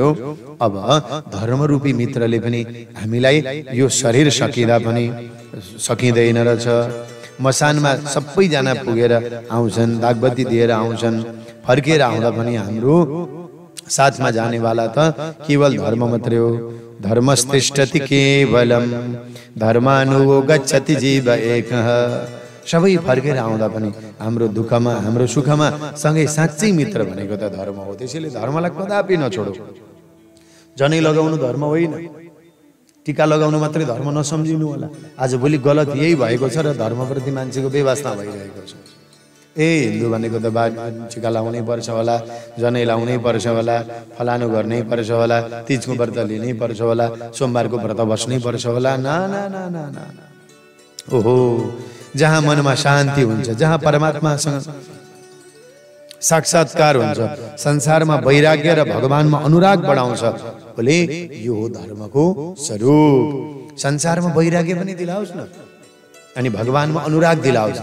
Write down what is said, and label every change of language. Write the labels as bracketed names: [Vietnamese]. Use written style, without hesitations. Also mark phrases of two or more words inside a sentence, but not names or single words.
[Nepali] अब धर्मरूपी मित्रले पनि हामीलाई यो शरीर सकिँदा पनि सकिँदैन रहेछ, मसानमा सबैजना पुगेर आउँछन्, दागबत्ती दिएर आउँछन्, फर्केर आउँदा पनि हाम्रो साथमा जानेवाला त केवल धर्म मात्रै हो। [Sanskrit] धर्मस्तिष्ठति केवलम धर्मानुगो गच्छति जीव एकः। [Nepali] सबै फर्केर आउँदा पनि हाम्रो दुःखमा, हाम्रो सुखमा सँगै साँच्चै मित्र भनेको त धर्म हो। त्यसैले धर्मलाई कदापि नछोडौ। जनै लगाउनु धर्म होइन, टीका लगाउनु मात्रै धर्म नसम्झिनु होला। आजभोलि गलत यही भएको छ र धर्मप्रति मान्छेको बेवास्ता भइरहेको छ। हिन्दू भनेको त टीका लाउनै पर्छ होला, जनै लाउनै पर्छ होला, फलानु गर्नै पर्छ होला, तीजको व्रत लिनै पर्छ होला, सोमबारको व्रत बस्नै पर्छ होला। ना ना ना ना ना, ओहो, जहाँ मनमा शान्ति हुन्छ, जहाँ परमात्मासँग साक्षात्कार हुन्छ, संसारमा वैराग्य र भगवानमा अनुराग बढाउँछ, बोले यो हो धर्मको स्वरूप। संसारमा वैराग्य पनि दिलाओस् न, अनि भगवानमा अनुराग दिलाओस्।